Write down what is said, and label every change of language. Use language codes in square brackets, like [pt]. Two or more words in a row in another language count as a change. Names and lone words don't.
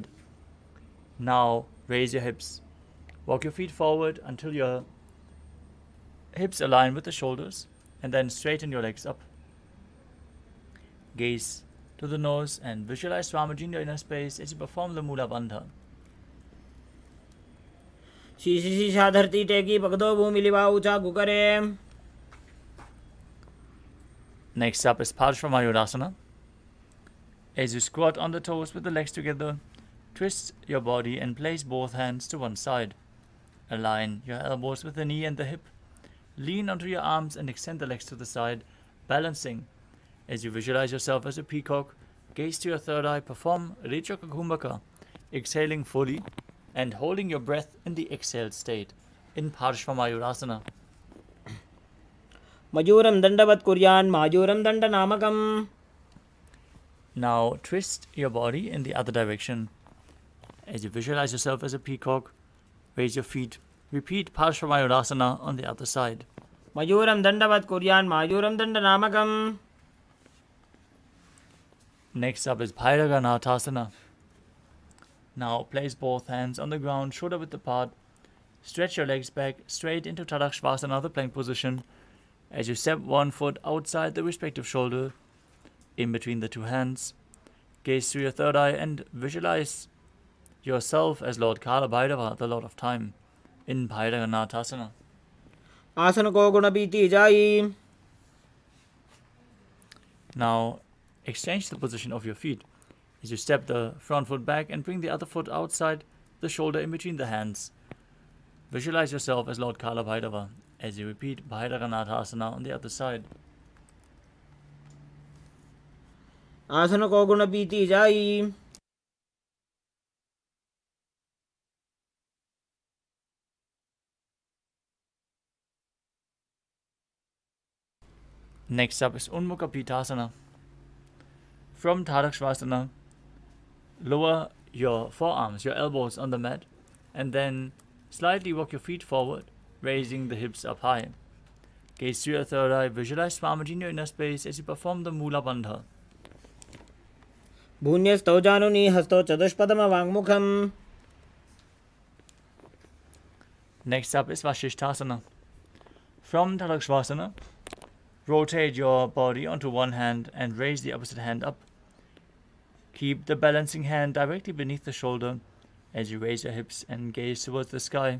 [en] Now raise your hips. Walk your feet forward until your hips align with the shoulders, and then straighten your legs up. Gaze to the nose and visualize Swamiji in your inner space as you perform the Mula Bandha. [hi] शीशी शीशा धरती टेकी पगदो भूमि लिवा ऊंचा गुकरे. [en] Next up is Parshvamayurasana. As you squat on the toes with the legs together, twist your body and place both hands to one side. Align your elbows with the knee and the hip. Lean onto your arms and extend the legs to the side, balancing As you visualize yourself as a peacock, gaze to your third eye, perform Rechaka Kumbhaka, exhaling fully and holding your breath in the exhaled state in Parshvamayurasana. [sa] मयूरं दण्डवत् कुर्यान् मायूरं दण्डनामकम्. [en] Now twist your body in the other direction. As you visualize yourself as a peacock, raise your feet. Repeat Parshvamayurasana on the other side. [sa] मयूरं दण्डवत् कुर्यान् मायूरं दण्डनामकम्. [en] Next up is Bhairaganathasana. Now place both hands on the ground, shoulder width apart. Stretch your legs back straight into Tadakshvasana, the plank position. As you step one foot outside the respective shoulder, in between the two hands, gaze through your third eye and visualize yourself as Lord Kala Bhairava, the Lord of Time, in Bhairaganathasana. [hi] आसन को गुण बीती जाई. [en] Now exchange the position of your feet as you step the front foot back and bring the other foot outside the shoulder in between the hands. Visualize yourself as Lord Kala Bhairava as you repeat Bhairaganathasana on the other side. [hi] आसन को गुण बीती जाई. [en] Next up is Unmukha Pitasana. From Tadakshvasana, lower your forearms, your elbows on the mat, and then slightly walk your feet forward, raising the hips up high. Gaze through your third eye, visualize Swamiji in your inner space as you perform the Mula Bandha. [sa] भून्यस्तौ जानुनि हस्तौ चतुष्पदमवाङ्मुखम्. [en] Next up is Vasishthasana. From Tadakshvasana, rotate your body onto one hand and raise the opposite hand up. Keep the balancing hand directly beneath the shoulder as you raise your hips and gaze towards the sky.